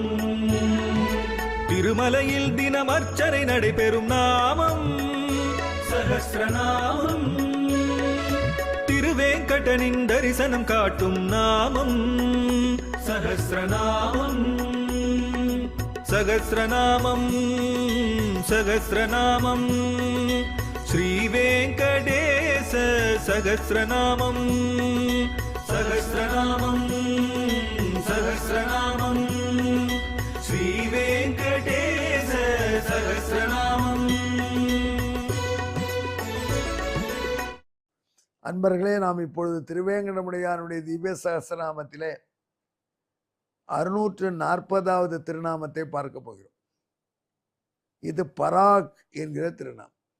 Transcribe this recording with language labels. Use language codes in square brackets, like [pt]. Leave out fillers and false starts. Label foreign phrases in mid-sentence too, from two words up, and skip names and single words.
[ta] திருமலையில் தினம் அர்ச்சனை நடைபெறும் நாமம் சஹஸ்ரநாமம். திருவேங்கடனின் தரிசனம் காட்டும் நாமம் சஹஸ்ரநாமம். [sa] सहस्रनामं सहस्रनामं श्रीवेंकटेश सहस्रनामं सहस्रनामं सहस्रनामं श्रीवेंकटेश सहस्रनामं। [ta] அன்பர்களே, நாம் இப்பொழுது திருவேங்கடமுடையானுடைய திவ்ய சகஸ்ரநாமத்திலே 640வது திருநாமத்தை பார்க்க போகிறோம். இது பராக் என்கிற திருநாமம்.